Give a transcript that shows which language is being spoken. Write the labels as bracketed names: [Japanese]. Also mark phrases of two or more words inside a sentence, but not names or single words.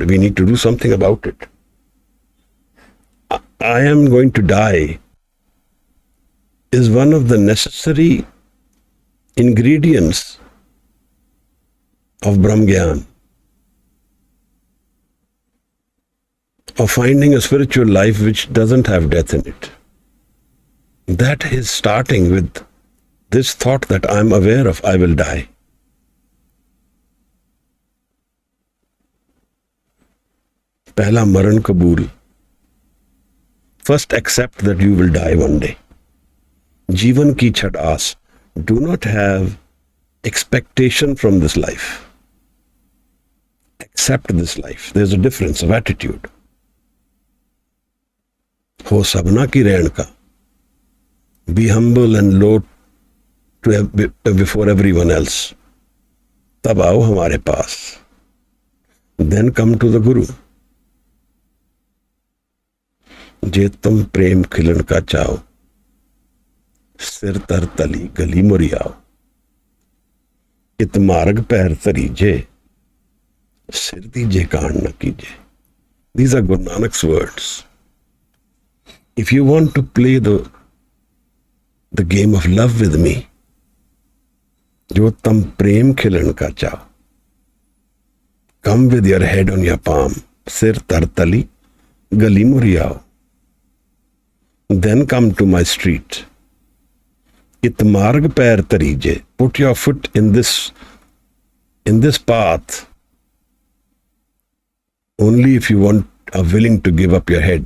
[English] We need to do something about it. I am going to die is one of the necessary ingredients of Brahm Gyan, of finding a spiritual life which doesn't have death in it. That is starting with this thought that I'm aware of, I will die. [Punjabi] ਪਹਿਲਾ ਮਰਣੁ ਕਬੂਲਿ. [English] First accept that you will die one day. [Punjabi] ਜੀਵਣ ਕੀ ਛਡਿ ਆਸ. [English] Do not have expectation from this life. Accept this life. There's a difference of attitude. [Punjabi] ਹੋ ਸਭਨਾ ਕੀ ਰੇਣੁ ਕਾ. [English] Be humble and low before everyone else. [Hindi] तब आओ हमारे पास. [English] Then come to the Guru. [Punjabi] ਜਉ ਤਉ ਪ੍ਰੇਮ ਖੇਲਣ ਕਾ ਚਾਉ. ਸਿਰੁ ਧਰਿ ਤਲੀ ਗਲੀ ਮੇਰੀ ਆਉ. ਇਤੁ ਮਾਰਗਿ ਪੈਰੁ ਧਰੀਜੈ। ਸਿਰੁ ਦੀਜੈ ਕਾਣਿ ਨ ਕੀਜੈ. [English] These are Gurunanak's words. If you want to play the game of love with me, [Punjabi] ਜਉ ਤਉ ਪ੍ਰੇਮ ਖੇਲਣ ਕਾ ਚਾਉ. [English] Come with your head on your palm. [Punjabi] ਸਿਰੁ ਧਰਿ ਤਲੀ ਗਲੀ ਮੇਰੀ ਆਉ. [English] Then come to my street. [Punjabi] ਇਤੁ ਮਾਰਗਿ ਪੈਰੁ ਧਰੀਜੈ. [English] Put your foot in this path only if you are willing to give up your head.